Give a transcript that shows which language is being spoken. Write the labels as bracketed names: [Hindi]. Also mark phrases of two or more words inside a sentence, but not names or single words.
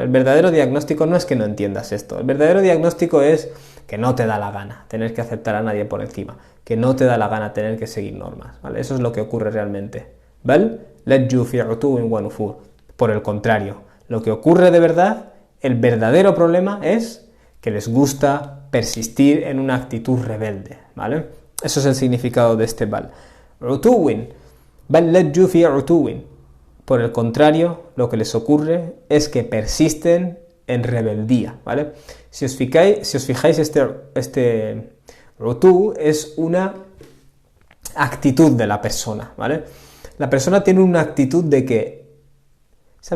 [Spanish] El verdadero diagnóstico no es que no entiendas esto. El verdadero diagnóstico es que no te da la gana tener que aceptar a nadie por encima, que no te da la gana tener que seguir normas, ¿vale? Eso es lo que ocurre realmente. ¿Bal? Por el contrario, lo que ocurre de verdad, el verdadero problema es que les gusta persistir en una actitud rebelde, ¿vale? Eso es el significado de este bal. [Arabic] عتوٍ. بل لجوا في عتوٍ. [Spanish] Por el contrario, lo que les ocurre es que persisten en rebeldía, ¿vale? Si os fijáis, este utu es una actitud de la persona, ¿vale? La persona tiene una actitud de que ¿sabes?